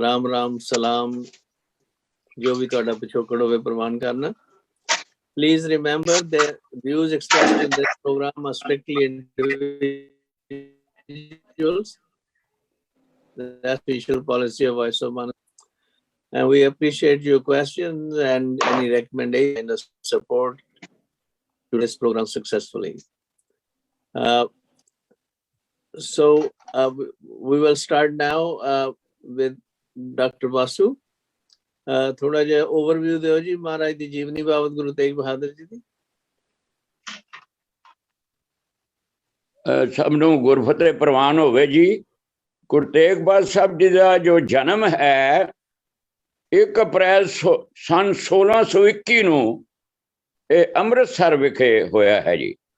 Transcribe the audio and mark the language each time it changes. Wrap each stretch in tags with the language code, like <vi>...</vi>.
<pa>ਰਾਮ ਰਾਮ ਸਲਾਮ ਜੋ ਵੀ ਤੁਹਾਡਾ ਪਿਛੋਕੜ ਹੋਵੇ ਪ੍ਰਵਾਨ ਕਰਨਾ।</pa> <en>Please remember the views expressed in this program are strictly individuals. That's the official policy of Voice of Manata. And we appreciate your questions and any recommendation and support to this program successfully. So we will start now with Dr. Vasu.</en> <pa>ਥੋੜਾ ਜਿਹਾ overview ਦਿਓ ਜੀ ਮਹਾਰਾਜ ਦੀ ਜੀਵਨੀ ਬਾਬਤ ਗੁਰੂ ਤੇਗ ਬਹਾਦਰ ਜੀ ਦੀ। ਸਭ ਨੂੰ ਗੁਰਫਤਿਹ ਪ੍ਰਵਾਨ ਹੋਵੇ ਜੀ। ਗੁਰੂ ਤੇਗ ਬਹਾਦਰ ਸਾਹਿਬ ਜੀ ਦਾ ਜੋ ਜਨਮ ਹੈ 1 ਅਪ੍ਰੈਲ ਸਨ 1621 ਨੂੰ ਇਹ ਅੰਮ੍ਰਿਤਸਰ ਵਿਖੇ ਹੋਇਆ ਹੈ ਜੀ।</pa>